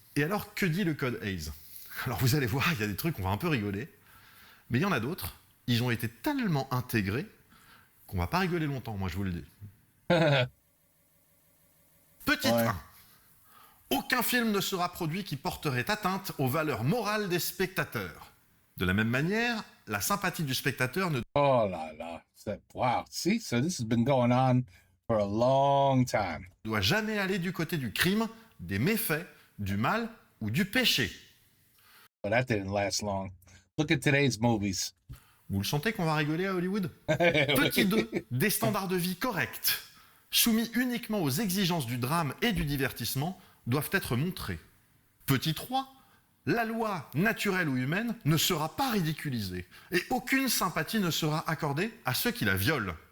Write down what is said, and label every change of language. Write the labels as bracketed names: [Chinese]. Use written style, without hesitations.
[French] Et alors, que dit le code Hayes ? Alors vous allez voir, il y a des trucs, on va un peu rigoler, mais il y en a d'autres, ils ont été tellement intégrés qu'on va pas rigoler longtemps, moi je vous le dis. Petit 1. Aucun film ne sera produit qui porterait atteinte aux valeurs morales des spectateurs. De la même manière, la sympathie du spectateur ne... Oh là là. Wow. [English] See, so this has been going on for a long time. [French] Doit jamais aller du côté du crime, des méfaits, du mal ou du péché. [English] But that didn't last long. Look at today's movies. [French] Vous le sentez qu'on va rigoler à Hollywood? Petit 2, des standards de vie corrects, soumis uniquement aux exigences du drame et du divertissement, doivent être montrés. Petit 3, la loi, naturelle ou humaine, ne sera pas ridiculisée et aucune sympathie ne sera accordée à ceux qui la violent.